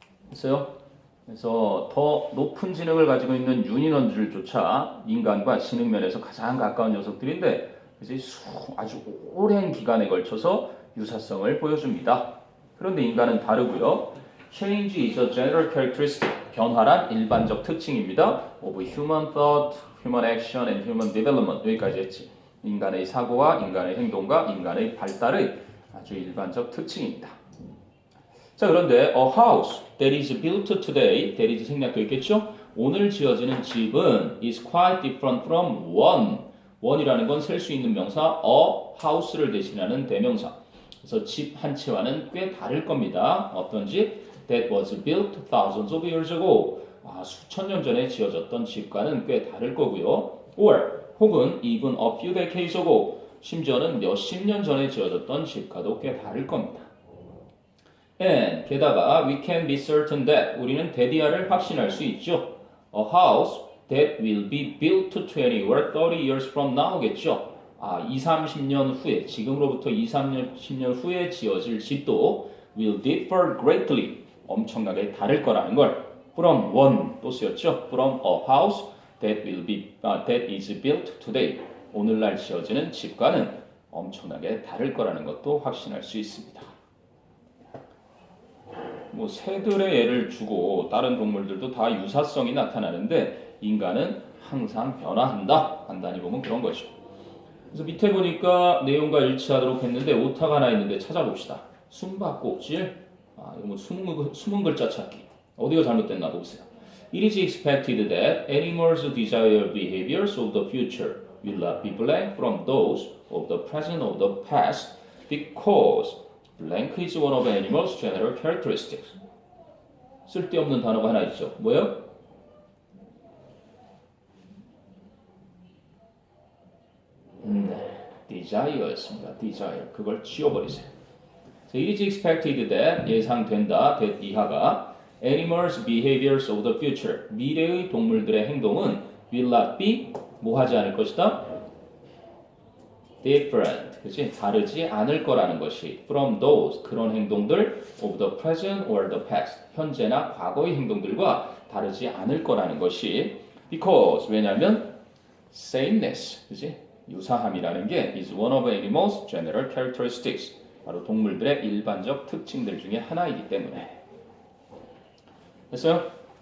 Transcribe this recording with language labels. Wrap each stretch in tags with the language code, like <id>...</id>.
<ko>됐어요? 그래서 더 높은 지능을 가지고 있는 유인원들조차 인간과 지능 면에서 가장 가까운 녀석들인데 이제 아주 오랜 기간에 걸쳐서 유사성을 보여줍니다. 그런데 인간은 다르고요.</ko> <en>Change is a general characteristic.</en> <ko>변화란 일반적 특징입니다.</ko> <en>of human thought, human action, and human development.</en> <ko>여기까지 했지. 인간의 사고와 인간의 행동과 인간의 발달의 아주 일반적 특징입니다. 자, 그런데</ko> <en>a house that is built today, that is</en> <ko>생략되어 있겠죠? 오늘 지어지는 집은</ko> <en>is quite different from one.</en> <ko>one이라는 건 셀 수 있는 명사 a house를 대신하는 대명사. 그래서 집 한 채와는 꽤 다를 겁니다. 어떤 집?</ko> <en>That was built thousands of years ago.</en> <ko>수천 년 전에 지어졌던 집과는 꽤 다를 거고요.</ko> <en>Or 혹은 even a few decades ago.</en> <ko>심지어는 몇십 년 전에 지어졌던 집과도 꽤 다를 겁니다.</ko> <en>And</en> <ko>게다가</ko> <en>we can be certain that</en> <ko>우리는 대디아를 확신할 수 있죠.</ko> <en>A house that will be built 20 or 30 years from now겠죠.</en> <ko>20, 30년 후에 지금으로부터 20, 30년 후에 지어질 집도</ko> <en>will differ greatly</en> <ko>엄청나게 다를 거라는 걸</ko> <en>from one</en> <ko>또 쓰였죠.</ko> <en>from a house that is built today</en> <ko>오늘날 지어지는 집과는 엄청나게 다를 거라는 것도 확신할 수 있습니다. 뭐 새들의 예를 주고 다른 동물들도 다 유사성이 나타나는데 인간은 항상 변화한다. 간단히 보면 그런 거죠. 그래서 밑에 보니까 내용과 일치하도록 했는데 오타가 하나 있는데 찾아봅시다. 숨바꼭질. 이거 뭐 숨은 글자 찾기. 어디가 잘못됐나 보세요.</ko> <en>It is expected that animals' desired behaviors of the future will not be blank from those of the present or the past because blank is one of animals' general characteristics.</en> <ko>쓸데없는 단어가 하나 있죠. 뭐예요? desire였습니다. desire. 그걸 지워버리세요.</ko> <en>So it is expected that</en> <ko>예상된다.</ko> <en>that</en> <ko>이하가</ko> <en>animals' behaviors of the future</en> <ko>미래의 동물들의 행동은</ko> <en>will not be</en> <ko>뭐 하지 않을 것이다?</ko> <en>different.</en> <ko>그치? 다르지 않을 거라는 것이</ko> <en>from those</en> <ko>그런 행동들</ko> <en>of the present or the past</en> <ko>현재나 과거의 행동들과 다르지 않을 거라는 것이 because 왜냐하면 sameness 그치? 유사함이라는 게</ko> <en>is one of animals' general characteristics</en> <ko>바로 동물들의 일반적 특징들 중에 하나이기 때문에 됐어요?</ko>